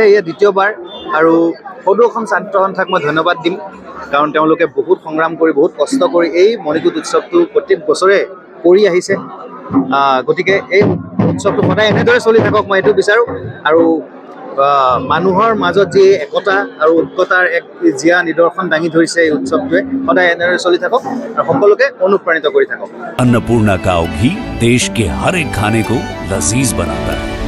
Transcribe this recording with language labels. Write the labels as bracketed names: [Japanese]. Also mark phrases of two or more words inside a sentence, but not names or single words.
[Assamese] এয়া দ্বিতীয়বাৰ আৰু সদৌ অসম ছাত্ৰ সন্থাক মই ধন্যবাদ দিম কাৰণ তেওঁলোকে বহুত সংগ্ৰাম কৰি বহুত কষ্ট কৰি এই মণিকুট উৎসৱটো প্ৰত্যেক বছৰে কৰি আহিছে। গতিকে এই উৎসৱটো সদায় এনেদৰে চলি থাকক মই এইটো বিচাৰোঁ আৰু মানুহৰ মাজত যি একতা আৰু ঐক্যতাৰ এক জীয়া নিদৰ্শন দাঙি ধৰিছে এই উৎসৱটোৱে সদায় এনেদৰে চলি থাকক আৰু সকলোকে অনুপ্ৰাণিত কৰি থাকক। [Hindi] अन्नपूर्णा काव घी देश के हर एक खाने को लजीज बनाता है।